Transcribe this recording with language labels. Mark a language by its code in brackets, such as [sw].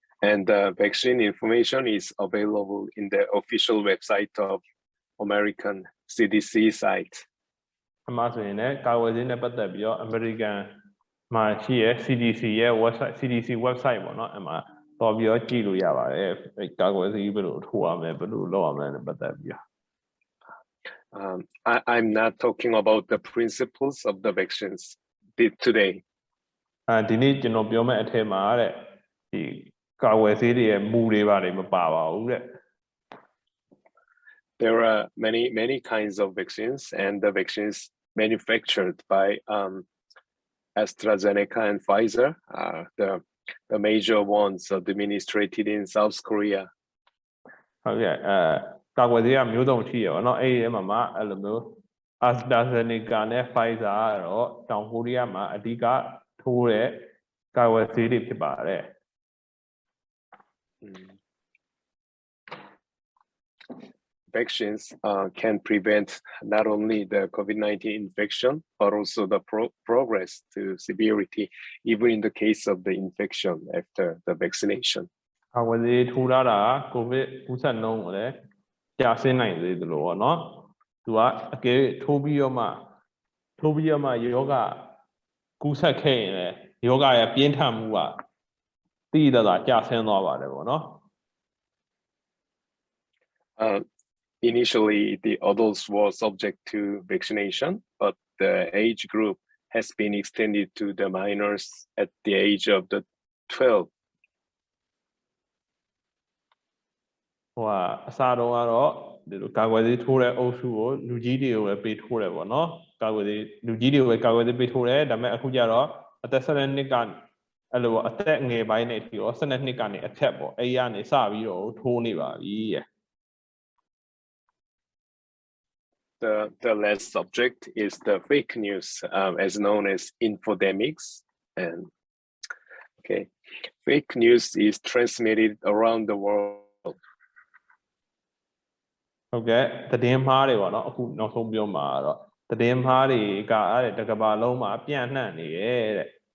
[en] And the vaccine information is available in the official website of American CDC site. [my] အမှဆိုရင်လည်းကာကွယ်ဆေးနဲ့ပတ်သက်ပြီးတော့ American မှာရှိရဲ့ CDC ရဲ့ website CDC website ပေါ့နော်အဲ့မှာတော်ပြီးတော့ကြည့်လို့ရပါတယ်ကာကွယ်ဆေးဘယ်လိုထိုးရမလဲဘယ်လိုလုပ်ရမလဲနဲ့ပတ်သက်ပြီးတော့ [en] I'm not talking about the principles of the vaccines today. [my] ဒီနေ့ကျွန်တော်ပြောမယ့်အထက်မှာတဲ့ဒီကာကွယ်ဆေးတွေရဲ့မူတွေပါတယ်မပါပါဘူးတဲ့ [en] There are many kinds of vaccines, and the vaccines manufactured by AstraZeneca and Pfizer are the major ones administered in South Korea. [my] ဟုတ်ကဲ့ကာကွယ်ဆေးကမျိုးစုံရှိရပါတော့အဲ့ဒီမှာအဲ့လိုမျိုး AstraZeneca နဲ့ Pfizer ကတော့တောင်ကိုရီးယားမှာအဓိကထိုးတဲ့ကာကွယ်ဆေးတွေဖြစ်ပါတယ် [en] Vaccines can prevent not only the COVID-19 infection, but also the progress to severity, even in the case of the infection after the vaccination. [my] ကာကွယ်ဆေးထိုးထားတာကိုဗစ်ကူးစက်နှုန်းကိုလည်းကျဆင်းနိုင်သေးတယ်လို့ပေါ့နော်သူကအကယ်ထိုးပြီးတော့မှယောဂကူးစက်ခဲ့ရင်လည်းယောဂရဲ့ပြင်းထန်မှုကတိတိကျကျကျဆင်းသွားပါတယ်ပေါ့နော် [en] Initially, the adults were subject to vaccination, but the age group has been extended to the minors at the age of the 12. [my] ဟိုအစားတော့ကတော့ဒီလိုကာကွယ်ဆေးထိုးတဲ့အုပ်စုကိုလူကြီးတွေကိုပဲပေးထိုးတယ်ပေါ့နော်ကာကွယ်ဆေးလူကြီးတွေကိုပဲကာကွယ်ဆေးပေးထိုးတယ်ဒါပေမဲ့အခုကျတော့အသက်12နှစ်ကအဲ့လိုအသက်ငယ်ပိုင်းနဲ့ဒီရော12နှစ်ကနေအထက်ပေါ့အဲ့ရနေစပြီးတော့ထိုးနေပါပြီ [en] The last subject is the fake news, as known as infodemics. And okay, fake news is transmitted around the world. [my] ဟုတ်ကဲ့သတင်းမှားတွေပေါ့နော်အခုနောက်ဆုံးပြောမှာတော့သတင်းမှားတွေကအဲ့တကဘာလုံးမှာပြန့်နှံ့နေရဲ့တဲ့